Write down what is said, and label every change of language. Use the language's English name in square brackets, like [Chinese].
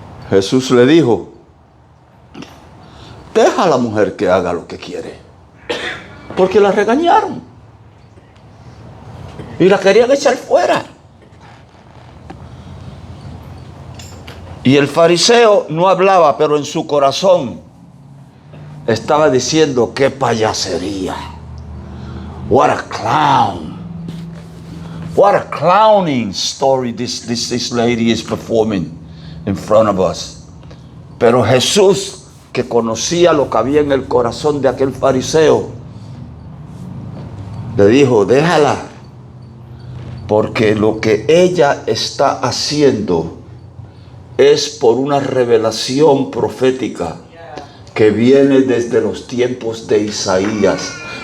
[Spanish] Jesús le dijo: deja a la mujer que haga lo que quiere, porque la regañaron y la querían echar fuera. Y el fariseo no hablaba, pero en su corazón estaba diciendo: qué payasería. [English] What a clown. What a clowning story this lady is performing in front of us. [Spanish] Pero Jesús, que conocía lo que había en el corazón de aquel fariseo, le dijo: déjala, porque lo que ella está haciendo es por una revelación profética que viene desde los tiempos de Isaías.